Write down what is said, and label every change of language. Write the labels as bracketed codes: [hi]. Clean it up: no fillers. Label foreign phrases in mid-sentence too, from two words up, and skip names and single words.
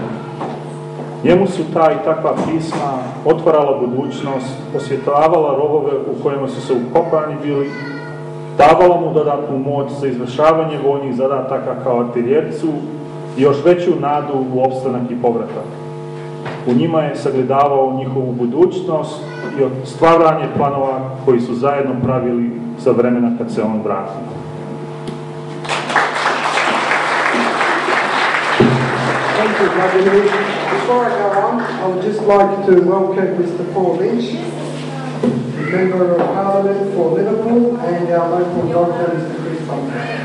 [bs] Njemu su ta i takva pisma otvarala budućnost, osvjetavala rovove u kojima su se ukopani bili, davala mu dodatnu moć za izvršavanje vojnih zadataka kao artiljercu i još veću nadu u opstanak i povratak. U njima je sagledavao njihovu budućnost i stvaranje planova koji su zajedno pravili za vremena kad se on vrati. [en] Thank you, Vladimir. Before I go on, I would just like to welcome Mr. Paul Lynch, Member of Parliament for Liverpool, and our local doctor, Mr. Chris Bunker.